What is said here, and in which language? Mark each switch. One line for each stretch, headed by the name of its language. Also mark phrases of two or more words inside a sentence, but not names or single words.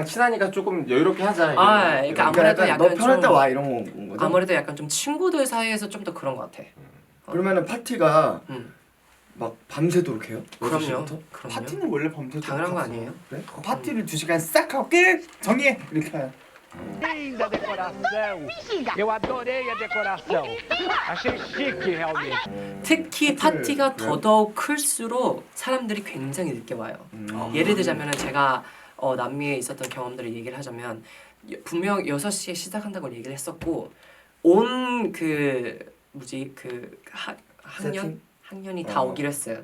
Korean: 나랑 친하니까 조금 여유롭게 하자. 그러니까 아무래도 약간 너 약간 편할 때 좀- 와 이런 거죠. 아무래도 약간 좀 친구들 사이에서 좀 더 그런 것 같아. 그러면은 파티가 음. 막 밤새도록 해요? 그럼요. 6시부터? 그럼요. 파티는 원래 밤새 당연한 거 아니에요? 그래? 파티를 2시간 싹 하고 끝! 정리해! 이렇게 해요.
Portuguese: Linda decoração. Eu adorei a decoração. Achei chique realmente.
Korean: 특히 파티가 더더욱 클수록 사람들이 굉장히 늦게 와요. 예를 들자면 제가 남미에 있었던 경험들을 얘기를 하자면 분명 6시에 시작한다고 얘기를 했었고 온 그 뭐지 그 학년이 다 오기로 했어요.